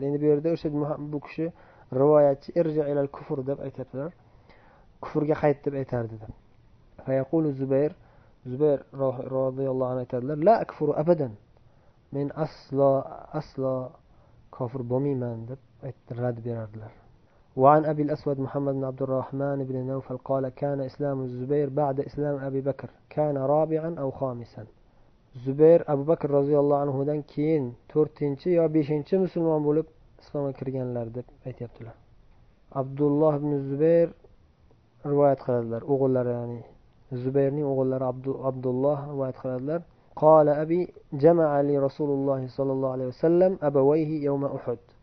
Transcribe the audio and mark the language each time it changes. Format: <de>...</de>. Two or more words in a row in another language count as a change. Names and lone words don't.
<uz>Endi bu yerda o'sha bu kishi rivoyatchi</uz> <ar>ارجع إلى الكفر</ar> <uz>deb aytadilar. Kufrga qayt deb aytardi deb.</uz> <ar>فيقول</ar> <uz>Zubayr</uz> <ar>رضي الله عنه</ar> <uz>aytadilar:</uz> <ar>لا أكفر أبدا.</ar> <uz>Men aslo kofir bo'lmayman deb rad berardilar.</uz> <ar>وعن أبي الأسود محمد بن عبد الرحمن بن نوفل قال: كان إسلام الزبير بعد إسلام أبي بكر كان رابعا أو خامسا.</ar> <uz>Zubayr Abu Bakr roziyallohu anhudan keyin 4-chi yo 5-chi musulmon bo'lib islomga kirganlar deb aytibdilar. Abdulloh ibn Zubayr rivoyat qiladilar, o'g'illari, ya'ni Zubayrning o'g'illari Abdulloh rivoyat qiladilar.</uz> <ar>قال أبي جمع لي رسول الله صلى الله عليه وسلم أبويه يوم أحد.</ar>